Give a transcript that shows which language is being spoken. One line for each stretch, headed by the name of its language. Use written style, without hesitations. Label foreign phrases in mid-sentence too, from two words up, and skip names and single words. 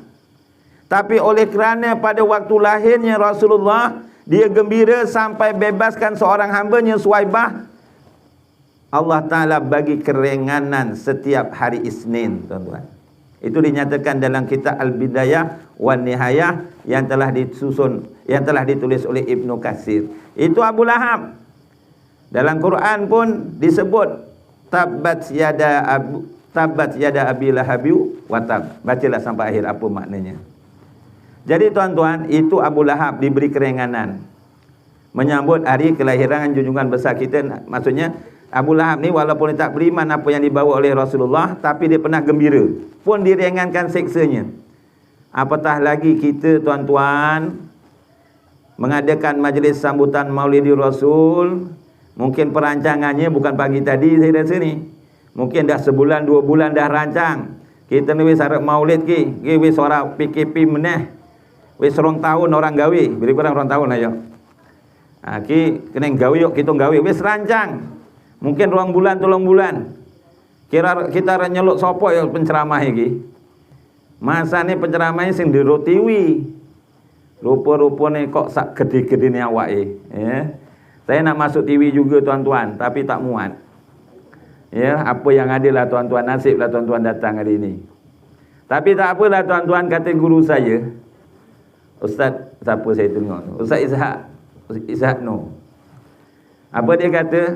Malay: Tapi oleh kerana pada waktu lahirnya Rasulullah, dia gembira sampai bebaskan seorang hambanya Suwaibah,
Arabic: الله تعالى
Malay: bagi keringanan setiap hari Isnin, tuan-tuan. Itu dinyatakan dalam kitab Al-Bidayah wan Nihayah yang telah disusun, yang telah ditulis oleh Ibnu Katsir. Itu Abu Lahab. Dalam Quran pun disebut
Arabic: تبت يدا أبي لهب وتب.
Malay: Bacalah sampai akhir apa maknanya. Jadi tuan-tuan, itu Abu Lahab diberi keringanan menyambut hari kelahiran junjungan besar kita. Maksudnya Abu Lahab ni walaupun dia tak beriman apa yang dibawa oleh Rasulullah, tapi dia pernah gembira, pun diringankan seksanya. Apatah lagi kita tuan-tuan mengadakan majlis sambutan Maulidi Rasul. Mungkin perancangannya bukan pagi tadi saya rasa ni. Mungkin dah sebulan 2 bulan dah rancang.
Javanese: Kita ni wis arep maulid ki wis ora PKP meneh. Wis 2 tahun orang gawe, beri kurang 2 tahun ayo. Ki kena gawe yuk kita gawe wis rancang.
Malay: Mungkin 2 bulan 3 bulan.
Javanese: Kira kita nyeluk sapa ya penceramah iki.
Malay: Masa ni penceramahnya sing di TV.
Javanese: Rupa-rupane kok sak gede-gedene awake, ya.
Malay: Saya nak masuk TV juga tuan-tuan, tapi tak muat. Ya, apa yang ada lah tuan-tuan, nasiblah tuan-tuan datang hari ini. Tapi tak apalah tuan-tuan, kata guru saya, Ustaz, siapa saya tengok? Ustaz Ishak Nur. Apa dia kata?